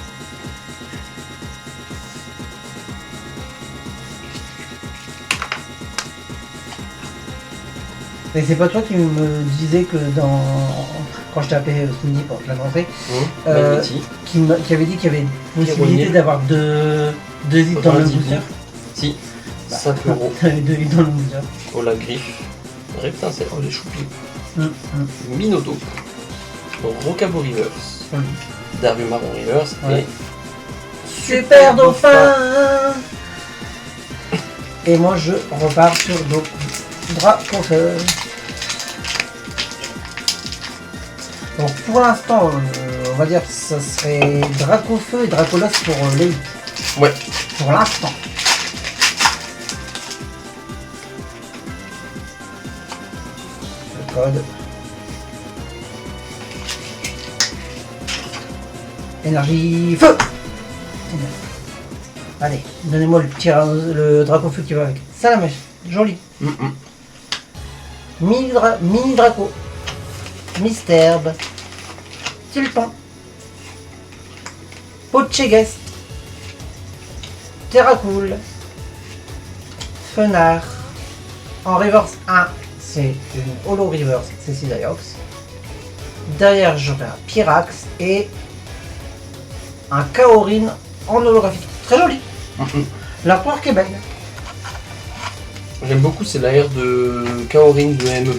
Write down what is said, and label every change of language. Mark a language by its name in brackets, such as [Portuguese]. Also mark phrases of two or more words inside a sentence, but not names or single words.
[French] Et c'est pas toi qui me disais que quand je t'ai appelé ce midi pour te l'annoncer, Magnéti. qui avait dit qu'il y avait une possibilité Ironier. d'avoir deux hits dans le booster. Si. Bah, 5 euros. T'avais 2 hits dans le booster. Oh la griffe. Reptincelle. Oh les choupis. Minoto. Rocabo Reverse. Darumaron Reverse. Ouais. Et Super Dauphin. Et moi je repars sur Dracofeu. Donc pour l'instant, on va dire que ça serait Dracofeu et Dracolos pour les hits. Ouais. Pour l'instant. Le code. Énergie feu. Allez, donnez-moi le Dracofeu qui va avec. Salamèche, joli. Mini Draco. Mystherbe. Tilton. Pochegest. Terracool. Fenard. En reverse 1, c'est une Holo Reverse, c'est Cisaiox. Derrière, j'aurai un Pyrax et un Kaorin en holographique. Très joli. L'artwork est belle. J'aime beaucoup, c'est l'AR de Kaorin de ME4.